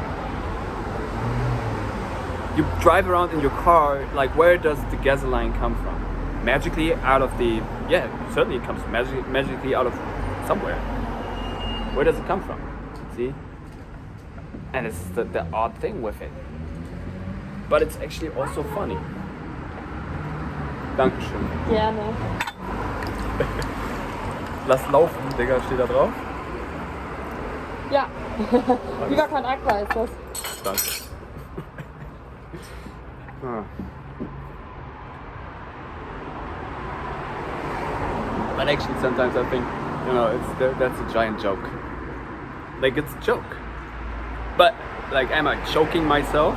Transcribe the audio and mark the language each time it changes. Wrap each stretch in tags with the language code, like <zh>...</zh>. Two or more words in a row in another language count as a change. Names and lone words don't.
<en>You drive around in your car, like where does the gasoline come from? Magically out of the, yeah, certainly it comes magically out of somewhere. Where does it come from? See? And it's the odd thing with it. But it's actually also funny.</en> <de>Dankeschön. Gerne. Lass laufen, Digga, steht da drauf. Ja. Viva con Aqua ist das. Danke.</de> <en>But actually sometimes I think, that's a giant joke. Like, it's a joke. But, like, am I choking myself?</en>